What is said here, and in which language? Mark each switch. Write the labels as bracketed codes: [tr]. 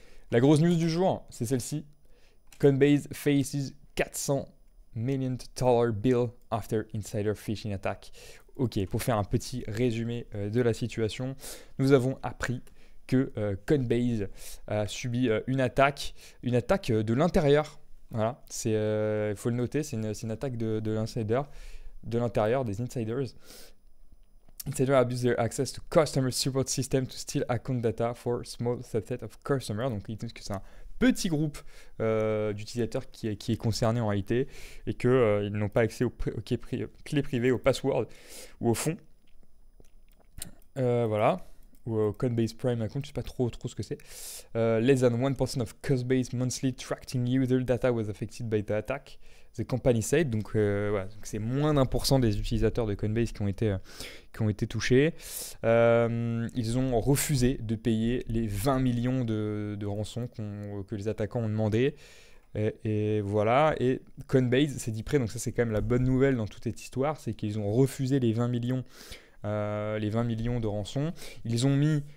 [fr] La grosse news du jour, c'est celle-ci. [en] Coinbase faces $400 million bill after insider phishing attack. [fr] Ok, pour faire un petit résumé de la situation, nous avons appris que Coinbase a subi une attaque de l'intérieur. Voilà, il faut le noter, c'est une attaque de l'insider, de l'intérieur, des insiders. [en] Insiders abuse their access to customer support system to steal account data for small subset of customers. [fr] Donc ils disent que c'est un petit groupe d'utilisateurs qui est concerné en réalité, et qu'ils n'ont pas accès aux clés privées, aux passwords ou au fonds. Voilà. Ou au Coinbase Prime account, je ne sais pas trop ce que c'est. [en] Less than 1% of Coinbase monthly tracking user data was affected by the attack. The company said, [fr] donc voilà, donc c'est moins d'1% des utilisateurs de Coinbase qui ont été touchés. Ils ont refusé de payer les 20 millions de rançons que les attaquants ont demandé. Et voilà, et Coinbase s'est dit prêt, donc ça c'est quand même la bonne nouvelle dans toute cette histoire, c'est qu'ils ont refusé les 20 millions de rançons. Ils ont mis